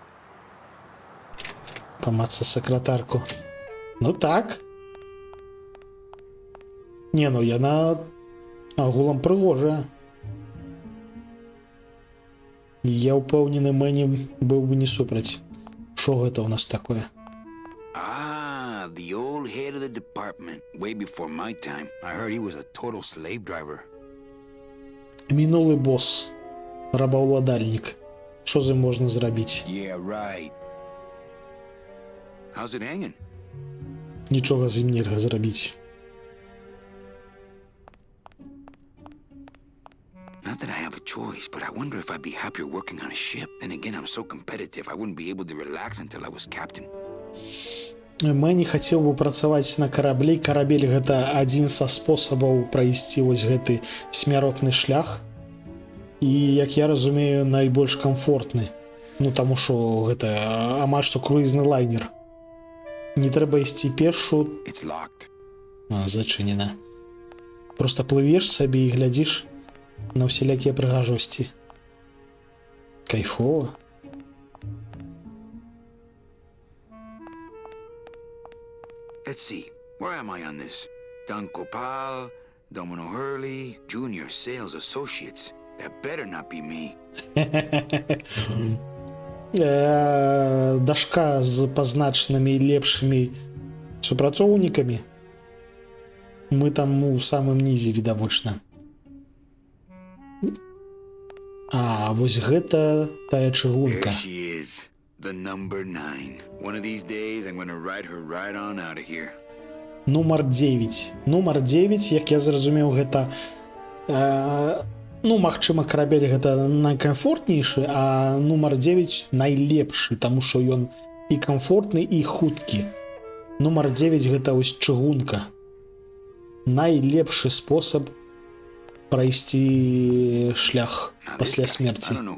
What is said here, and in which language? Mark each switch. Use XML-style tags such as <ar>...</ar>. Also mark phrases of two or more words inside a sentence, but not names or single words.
<be>Памацца сакратарку. Ну так. Не, ну яна агулам прыгожая. Я ўпэўнены, Мэні быў бы не супраць. Што гэта ў нас такое?</be> <en>Ah, the old head of the department. Way before my time. I heard he was a total slave driver.</en> <be>Мінулы босс. Рабаўладальнік. Што з ім можна зрабіць?</be> <en>Yeah, right. How's it hanging?</en> <be>Нічога з ім нельга зрабіць.</be> <en>Not that I have a choice, but I wonder if I'd be happier working on a ship. Then again, I'm so competitive, I wouldn't be able to relax until I was captain.</en> <be>Мэні хацеў бы працаваць на караблі. Карабель гэта адзін са спосабаў прайсці вось гэты смяротны шлях. І, як я разумею, найбольш камфортны. Ну, таму што гэта амаль што круізны лайнер. Не трэба ісці пешшу.</be> <en>It's locked.</en> <be>Зачынена. Просто плывеш сабе і глядзіш на ўсялякія прыгажосці. Кайфова.</be> <en>Let's see, where am I on this? Don Copal, Domino Hurley, Junior Sales Associates. That better not be me.</en> <be>Дашка з пазначанымі лепшымі супрацоўнікамі. Мы там у самым нізе, відавочна. А, вось гэта тая чыгунка.</be> <en>There she is, the number 9. One of these days I'm gonna ride her right on out of here.</en> <be>Нумар 9. Нумар 9, як я зразумеў, гэта... Ну, магчыма, карабель гэта найкамфортнейшы, а нумар 9 найлепшы, таму што ён і камфортны, і хуткі. Нумар 9 гэта вось чыгунка. Найлепшы спосаб прайсці шлях пасля смерці.</be>